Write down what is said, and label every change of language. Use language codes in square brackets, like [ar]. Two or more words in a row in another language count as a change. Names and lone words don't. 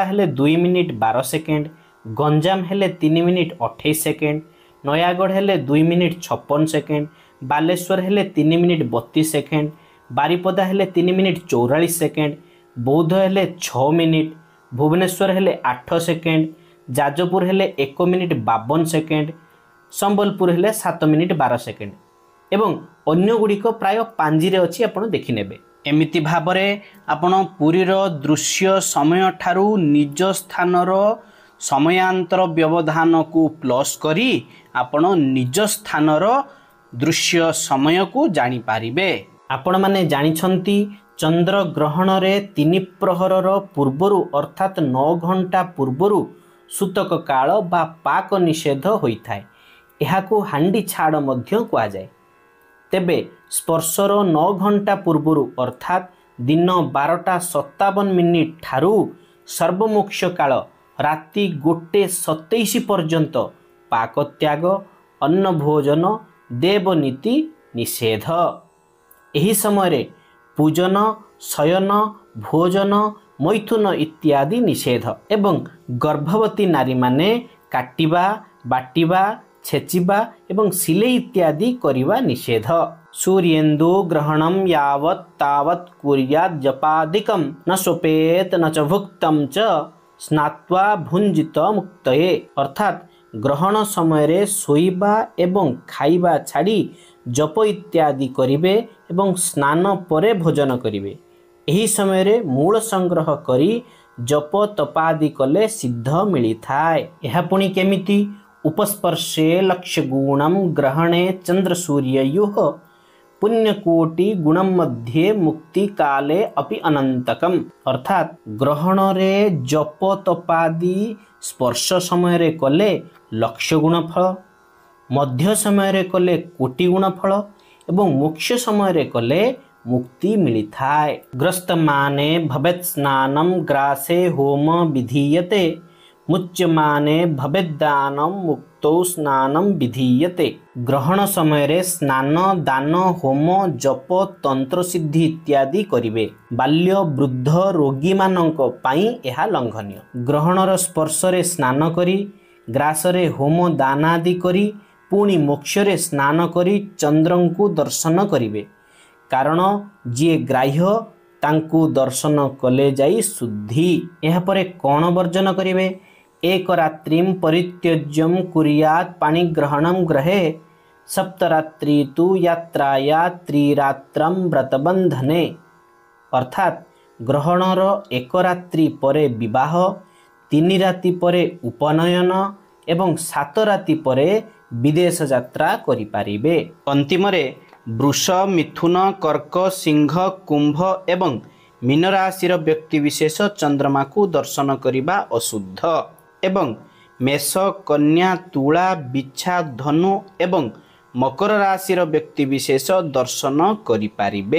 [or] ହେଲେ 2 ମିନିଟ 12 ସେକେଣ୍ଡ, ଗଞ୍ଜାମ ହେଲେ 3 ମିନିଟ 28 ସେକେଣ୍ଡ, ନୟାଗଡ଼ ହେଲେ 2 ମିନିଟ 56 ସେକେଣ୍ଡ, ବାଲେଶ୍ୱର ହେଲେ 3 ମିନିଟ 32 ସେକେଣ୍ଡ, ବାରିପଦା ହେଲେ 3 ମିନିଟ 44 ସେକେଣ୍ଡ, ବୌଦ୍ଧ ହେଲେ 6 ମିନିଟ, ଭୁବନେଶ୍ୱର ହେଲେ 8 ସେକେଣ୍ଡ, ଯାଜପୁର ହେଲେ 1 ମିନିଟ 52 ସେକେଣ୍ଡ, ସମ୍ବଲପୁର ହେଲେ 7 ମିନିଟ 12 ସେକେଣ୍ଡ ଏବଂ ଅନ୍ୟ ଗୁଡ଼ିକ ପ୍ରାୟ 5 ରେ ଅଛି। ଆପଣ ଦେଖି ନେବେ। ଏମିତି ଭାବରେ ଆପଣ ପୁରୀର ଦୃଶ୍ୟ ସମୟ ଠାରୁ ନିଜ ସ୍ଥାନର ସମୟାନ୍ତର ବ୍ୟବଧାନକୁ ପ୍ଲସ କରି ଆପଣ ନିଜ ସ୍ଥାନର ଦୃଶ୍ୟ ସମୟକୁ ଜାଣି ପାରିବେ। ଆପଣ ମାନେ ଜାଣିଛନ୍ତି ଚନ୍ଦ୍ର ଗ୍ରହଣରେ 3 ପ୍ରହରର ପୂର୍ବରୁ ଅର୍ଥାତ 9 ଘଣ୍ଟା ପୂର୍ବରୁ ସୂତକ କାଳ ବା ପାକ ନିଷେଧ ହୋଇଥାଏ। ଏହାକୁ ହାଣ୍ଡି ଛାଡ଼ ମଧ୍ୟ କୁହାଯାଏ। ତେବେ ସ୍ପର୍ଶର 9 ଘଣ୍ଟା ପୂର୍ବରୁ ଅର୍ଥାତ ଦିନ 12:57 ଠାରୁ ସର୍ବମୁଖ୍ୟ କାଳ ରାତି 1:27 ପର୍ଯ୍ୟନ୍ତ ପାକ ତ୍ୟାଗ, ଅନ୍ନ ଭୋଜନ, ଦେବନୀତି ନିଷେଧ। ଏହି ସମୟରେ ପୂଜନ, ଶୟନ, ଭୋଜନ, ମୈଥୁନ ଇତ୍ୟାଦି ନିଷେଧ ଏବଂ ଗର୍ଭବତୀ ନାରୀମାନେ କାଟିବା, ବାଟିବା, ଛେଚିବା ଏବଂ ସିଲେଇ ଇତ୍ୟାଦି କରିବା ନିଷେଧ। [sa] सूर्येन्दु ग्रहणम यावत् तावत् कुर्यात् जपादिकं न स्वपेत न च भुक्तम च स्नात्वा भुंजित मुक्तये। [or] ଅର୍ଥାତ ଗ୍ରହଣ ସମୟରେ ଶୋଇବା ଏବଂ ଖାଇବା ଛାଡ଼ି ଜପ ଇତ୍ୟାଦି କରିବେ ଏବଂ ସ୍ନାନ ପରେ ଭୋଜନ କରିବେ। ଏହି ସମୟରେ ମୂଳ ସଂଗ୍ରହ କରି ଜପ ତପାଦି କଲେ ସିଦ୍ଧ ମିଳିଥାଏ। ଏହା ପୁଣି କେମିତି [sa] उपस्पर्शे लक्ष्य गुणम ग्रहणे चंद्र सूर्ययोः पुण्यकोटि गुणम मध्ये मुक्ति काले अपि अनंतकम। [or] ଅର୍ଥାତ ଗ୍ରହଣରେ ଜପ ତପାଦି ସ୍ପର୍ଶ ସମୟରେ କଲେ ଲକ୍ଷ୍ୟ ଗୁଣ ଫଳ, ମଧ୍ୟ ସମୟରେ କଲେ କୋଟି ଗୁଣ ଫଳ ଏବଂ ମୋକ୍ଷ ସମୟରେ କଲେ ମୁକ୍ତି ମିଳିଥାଏ। [sa] ग्रस्त माने भवेत् स्नानम ग्रासे होम विधीयते, मुच्यमाने भवेद्दानम मुक्तो स्नानम विधीयते। [or] ଗ୍ରହଣ ସମୟରେ ସ୍ନାନ, ଦାନ, ହୋମ, ଜପ, ତନ୍ତ୍ର ସିଦ୍ଧି ଇତ୍ୟାଦି କରିବେ। ବାଲ୍ୟ, ବୃଦ୍ଧ, ରୋଗୀ ମାନଙ୍କ ପାଇଁ ଏହା ଲଙ୍ଘନୀୟ। ଗ୍ରହଣର ସ୍ପର୍ଶରେ ସ୍ନାନ କରି, ଗ୍ରାସରେ ହୋମ ଦାନ ଆଦି କରି ପୁଣି ମୋକ୍ଷରେ ସ୍ନାନ କରି ଚନ୍ଦ୍ରଙ୍କୁ ଦର୍ଶନ କରିବେ। କାରଣ ଯେ ଗ୍ରାହ୍ୟ ତାଙ୍କୁ ଦର୍ଶନ କଲେ ଯାଇ ଶୁଦ୍ଧି। ଏହା ପରେ କଣ ବର୍ଜନ କରିବେ? [sa] एक रात्रिम परित्यज्यम कुर्यात् पाणिग्रहणम ग्रहे, सप्तरात्रि तु यात्राया त्रिरात्रम व्रतबंधने। [or] अर्थात ଗ୍ରହଣର 1 ରାତ୍ରି ପରେ ବିବାହ, 3 ରାତି ପରେ ଉପନୟନ ଏବଂ 7 ରାତି ପରେ ବିଦେଶ ଯାତ୍ରା କରିପାରିବେ। ଅନ୍ତିମରେ ବୃଷ, ମିଥୁନ, କର୍କ, ସିଂହ, କୁମ୍ଭ ଏବଂ ମୀନ ରାଶିର ବ୍ୟକ୍ତିବିଶେଷ ଚନ୍ଦ୍ରମାକୁ ଦର୍ଶନ କରିବା ଅଶୁଦ୍ଧ ଏବଂ ମେଷ, କନ୍ୟା, ତୁଳା, ବିଛା, ଧନୁ ଏବଂ ମକର ରାଶିର ବ୍ୟକ୍ତିବିଶେଷ ଦର୍ଶନ କରିପାରିବେ।